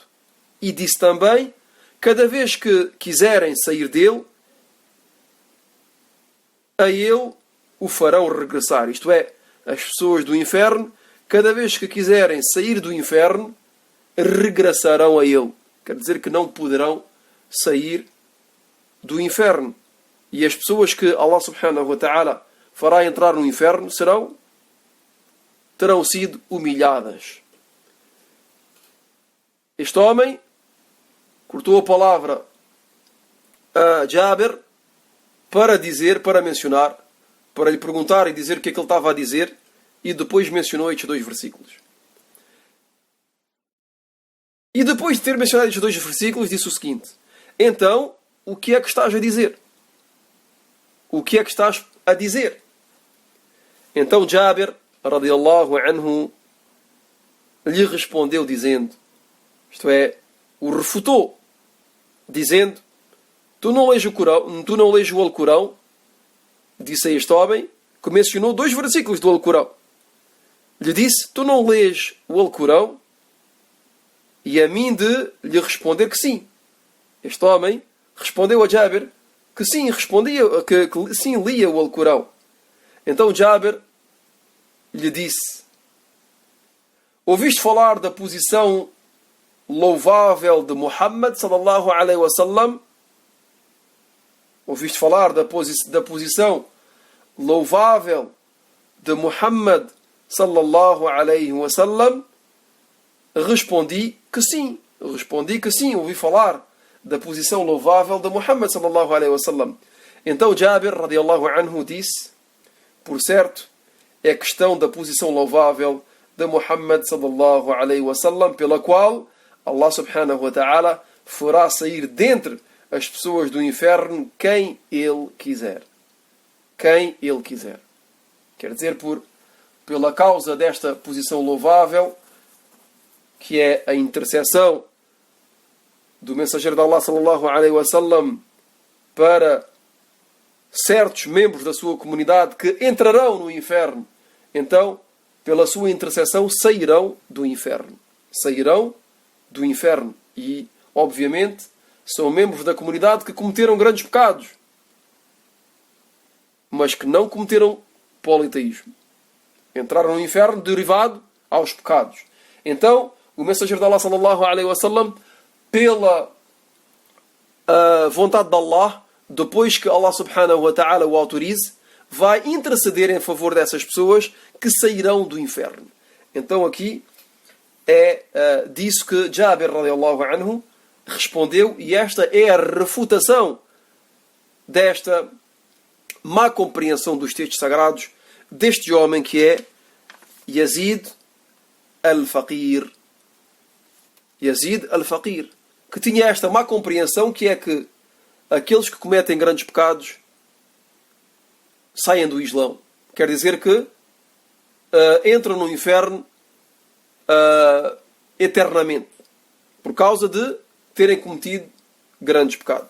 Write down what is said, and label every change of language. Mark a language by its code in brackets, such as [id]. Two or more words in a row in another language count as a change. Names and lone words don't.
[pt] E disse também: cada vez que quiserem sair dele, a ele o farão regressar. Isto é, as pessoas do inferno, cada vez que quiserem sair do inferno, regressarão a ele. Quer dizer que não poderão sair do inferno. E as pessoas que Allah [ar] سبحانه وتعالى [pt] fará entrar no inferno terão sido humilhadas. Este homem cortou a palavra a Jabir para mencionar, para lhe perguntar e dizer o que é que ele estava a dizer, e depois mencionou estes 2 versículos. E depois de ter mencionado estes 2 versículos, disse o seguinte: então, o que é que estás a dizer? O que é que estás a dizer? Então Jabir, [ar] رضي الله عنه, [pt] lhe respondeu dizendo, isto é, o refutou, dizendo: tu não lês o Alcorão? Disse a este homem, que mencionou 2 versículos do Alcorão. Lhe disse: tu não lês o Alcorão? E a mim de lhe responder que sim. Este homem respondeu a Jabir que sim, que sim lia o Alcorão. Então Jabir lhe disse: ouviste falar da posição louvável de Muhammad [ar] صلى الله عليه وسلم? [pt] Ouviste falar da posição louvável de Muhammad [ar] صلى الله عليه وسلم? [pt] Respondi que sim, ouvi falar da posição louvável de Muhammad [ar] صلى الله عليه وسلم. [pt] Então Jabir [ar] رضي الله عنه [pt] disse: por certo, é questão da posição louvável de Muhammad [ar] صلى الله عليه وسلم, [pt] pela qual Allah [ar] سبحانه وتعالى [pt] fará sair dentre as pessoas do inferno quem Ele quiser. Quem Ele quiser. Quer dizer, pela causa desta posição louvável, que é a intercessão do mensageiro de Allah [ar] صلى الله عليه وسلم [pt] para certos membros da sua comunidade que entrarão no inferno. Então, pela sua intercessão, sairão do inferno. Sairão do inferno. E, obviamente, são membros da comunidade que cometeram grandes pecados, mas que não cometeram politeísmo. Entraram no inferno derivado aos pecados. Então, o mensageiro de Allah [ar] صلى الله عليه وسلم, [pt] pela vontade de Allah, depois que Allah [ar] سبحانه وتعالى [pt] o autorize, vai interceder em favor dessas pessoas que sairão do inferno. Então aqui é disso que Jabir [ar] رضي الله عنه [pt] respondeu, e esta é a refutação desta má compreensão dos textos sagrados deste homem que é Yazid al-Faqir. Yazid al-Faqir, que tinha esta má compreensão, que é que aqueles que cometem grandes pecados saem do Islão. Quer dizer que entram no inferno eternamente, por causa de terem cometido grandes pecados.